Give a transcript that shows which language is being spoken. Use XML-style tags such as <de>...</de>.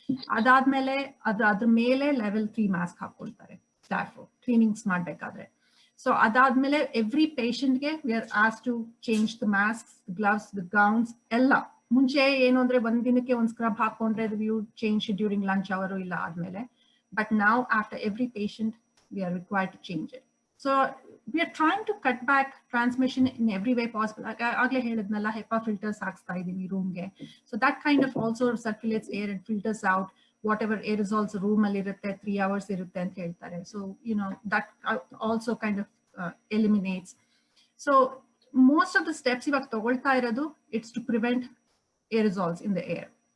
<kn>ಅದಾದ್ಮೇಲೆ ಅದ್ರ ಮೇಲೆ level 3 mask ಹಾಕೊಳ್ತಾರೆ</kn> <en>staff cleanings</en> <kn>ಮಾಡ್ಬೇಕಾದ್ರೆ.</kn> <en>So ಅದಾದ್ಮೇಲೆ every patient ಗೆ we are asked to change the masks, the gloves, the gowns ಎಲ್ಲ.</en> <kn>ಮುಂಚೆ ಏನು ಅಂದ್ರೆ, ಒಂದ್ ದಿನಕ್ಕೆ ಒಂದ್ ಸ್ಕ್ರಬ್ ಹಾಕೊಂಡ್ರೆ</kn> <en>we would change it during lunch hour</en> <kn>ಇಲ್ಲ ಆದ್ಮೇಲೆ.</kn> <en>But now after every patient we are required to change it. So we are trying to cut back transmission in every way possible.</en> <kn>ಆಗ್ಲೇ ಹೇಳಿದ್ನಲ್ಲ, HEPA filters ಹಾಕ್ಸ್ತಾ ಇದೀವಿ ರೂಮ್ಗೆ.</kn> <en>So that kind of also circulates air and filters out whatever aerosols room</en> <kn>ಅಲ್ಲಿ ಇರುತ್ತೆ, 3 hours ಇರುತ್ತೆ ಅಂತ ಹೇಳ್ತಾರೆ.</kn> <en>So that also kind of eliminates. So most of the steps</en> <kn>ಇವಾಗ ತಗೊಳ್ತಾ ಇರೋದು,</kn> <en>it's to prevent aerosols in the air.</en>